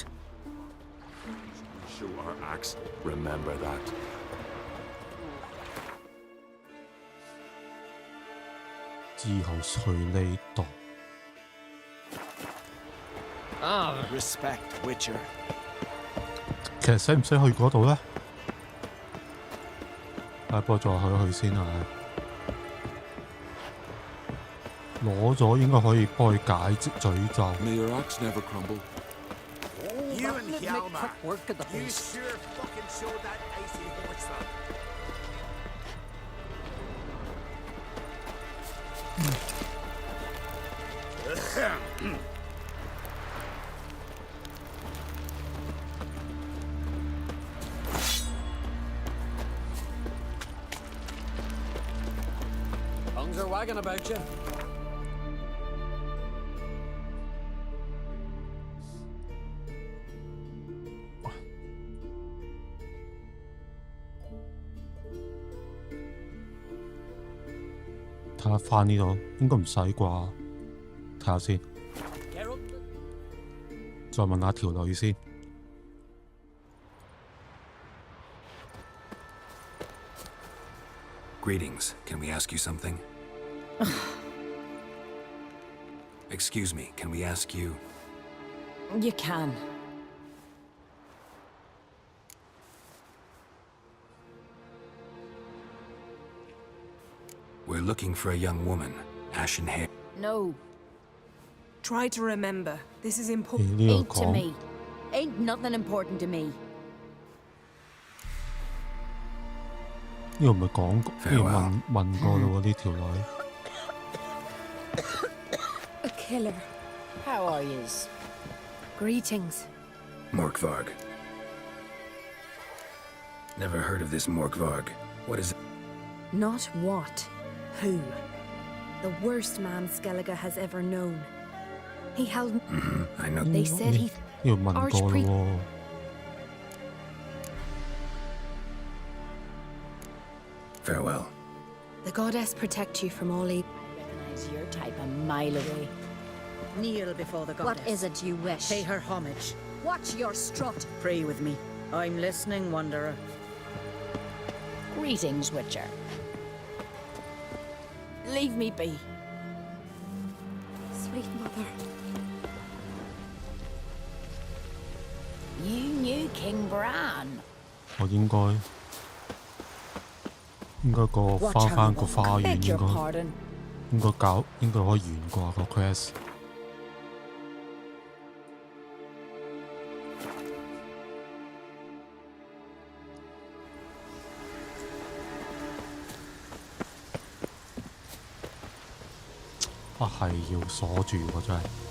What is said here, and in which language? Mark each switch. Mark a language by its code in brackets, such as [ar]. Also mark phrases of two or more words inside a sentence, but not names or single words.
[en] Show our axe. Remember that. Ah, respect, Witcher. [yue] 其實使唔使去嗰度咧？不過再去先啊！攞咗應該可以幫佢解詛咒。 [en] May your axe never crumble. You and Hjalmar, you sure fucking showed that icy horse up. Tongues are wagging about you. [yue] 睇下翻呢度應該唔使啩，睇下先。再問下條女先。 [en] Greetings. Can we ask you something? Excuse me, can we ask you? You can. We're looking for a young woman, ashen hair. No. Try to remember. This is important. Eat to me. Ain't nothing important to me. [yue] 呢個唔係講過，呢個問過咯喎，呢條女。 [en] A killer. How are yous? Greetings. Morkvarg. Never heard of this Morkvarg. What is it? Not what, who. The worst man Skellige has ever known. He held... I know. They said he... [yue] 呢個問過咯喎。 [en] Farewell. The goddess protect you from all evil. Recognize your type a mile away. Kneel before the goddess. What is it you wish? Pay her homage. Watch your strut. Pray with me. I'm listening, Wanderer. Greetings, Witcher. Leave me be. Sweet mother. You knew King Bran. [yue] 我應該翻個花園應該可以完啩個 quest。係要鎖住喎，真係。